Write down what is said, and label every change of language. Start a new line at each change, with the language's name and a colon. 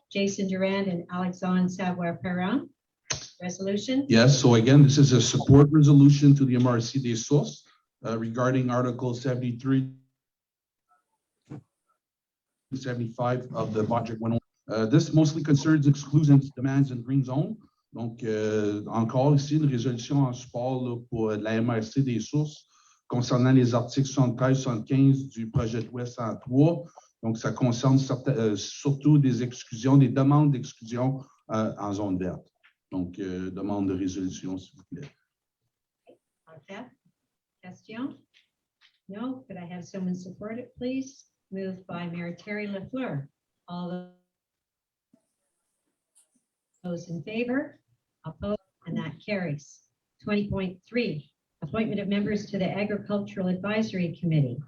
English: Jason Durand and Alexandre Savoie-Perrin. Resolution? Yes, so again, this is a support resolution to the MRC des Sources regarding Article 73, 75 of the Budget 101. This mostly concerns exclusions, demands, and green zone.
French: Donc, encore ici, une résolution en support là, pour la MRC des Sources concernant les articles 73-75 du projet de loi 103. Donc, ça concerne surtout des exclusions, des demandes d'exclusion en zone verte. Donc, demande de résolution, s'il vous plaît.
English: Okay. Question? No? Could I have someone support it, please? Moved by Mayor Terry Lafleur. All those in favor? Opposed? And that carries. 20.3, appointment of members to the Agricultural Advisory Committee.